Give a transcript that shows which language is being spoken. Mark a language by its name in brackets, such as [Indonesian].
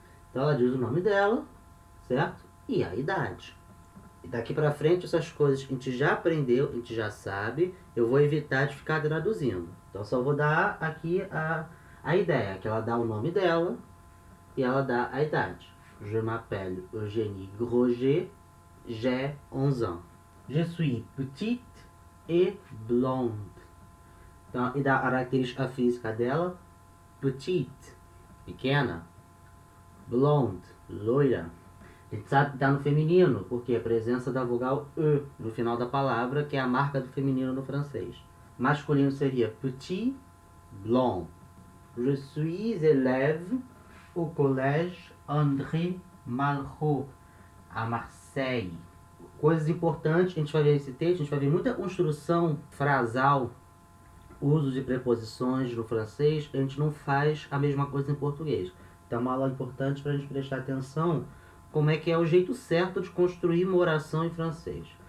[Portuguese] Então ela diz o nome dela, certo? E a idade. E daqui pra frente essas coisas a gente já aprendeu, a gente já sabe, eu vou evitar de ficar traduzindo. Então só vou dar aqui a ideia, que ela dá o nome dela e ela dá a idade. [French] Je m'appelle Eugénie Groger, j'ai 11 ans. Je suis petite et blonde. [Portuguese] Então, e da característica física dela, petite, pequena, blonde, loira. A gente sabe que está no feminino, porque a presença da vogal E no final da palavra, que é a marca do feminino no francês. Masculino seria petit, blond. [French] Je suis élève au collège André Malraux, a Marseille. [Portuguese] Coisas importantes, a gente vai ver nesse texto, a gente vai ver muita construção frasal, uso de preposições no francês, a gente não faz a mesma coisa em português. Então é uma aula importante para a gente prestar atenção como é que é o jeito certo de construir uma oração em francês.